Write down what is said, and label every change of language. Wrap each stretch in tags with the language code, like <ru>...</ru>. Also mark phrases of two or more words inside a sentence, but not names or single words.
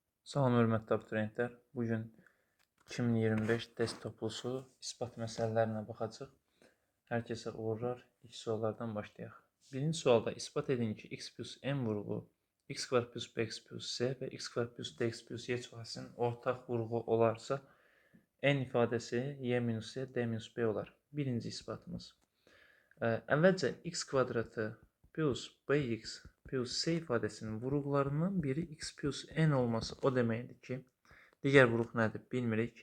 <az>Salam hörmətli abituriyentlər. Bugün 2025 test toplusu isbat məsələlərinə baxacaq. Hər kəsə uğurlar. İlk suallardan başlayaq. Birinci sualda isbat edin ki, x plus n vurğu, x kvar plus bx plus c və x kvar plus dx plus y cühəsinin ortaq vurğu olarsa, n ifadəsi y minus c, d minus b olar. Birinci isbatımız. Əvvəlcə x kvadratı plus bx plus c ifadəsinin vurğularından biri x plus n olması o deməkdir ki, digər vurğu nədir bilmirik.</az>